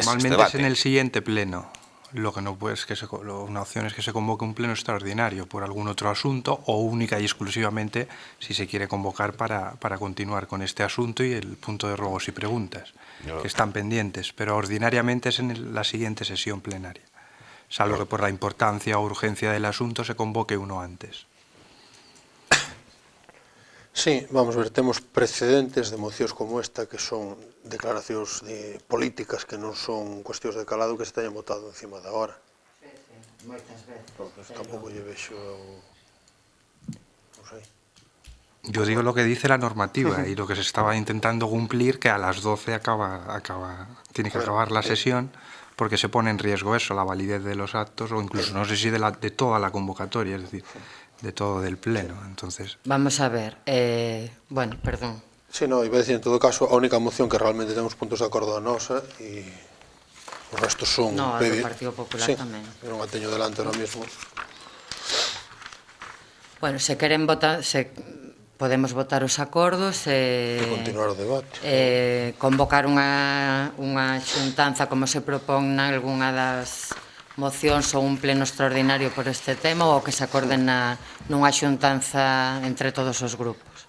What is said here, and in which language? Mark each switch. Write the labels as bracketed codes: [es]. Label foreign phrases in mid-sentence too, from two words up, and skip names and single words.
[es] Normalmente es en el siguiente pleno. Lo que no puede es que una opción es que se convoque un pleno extraordinario por algún otro asunto o única y exclusivamente si se quiere convocar para continuar con este asunto y el punto de ruegos y preguntas que están pendientes, pero ordinariamente es en la siguiente sesión plenaria, salvo que por la importancia o urgencia del asunto se convoque uno antes. [gl] Sí, vamos a ver, temos precedentes de mocións como esta que son declaracións políticas que non son cuestións de calado que se teñan votado encima da hora. Moitas veces. Tampouco lle vexo... non sei. [es] Yo digo lo que dice la normativa y lo que se estaba intentando cumplir, que a las 12 tiene que acabar la sesión, porque se pone en riesgo eso, la validez de los actos o incluso no sé si de toda la convocatoria, es decir, de todo del pleno. Entonces... Vamos a ver, bueno, perdón. Sí, no, iba a decir, en todo caso, [gl] a única moción que realmente temos puntos de acordo a nosa e os restos son... No, a do Partido Popular tamén. Eu non a teño delante ahora mesmo. Bueno, se queren votar, podemos votar os acordos e continuar o debate. Convocar unha xuntanza como se propón nalgúna das mocións ou un pleno extraordinario por este tema ou que se acorden nunha xuntanza entre todos os grupos.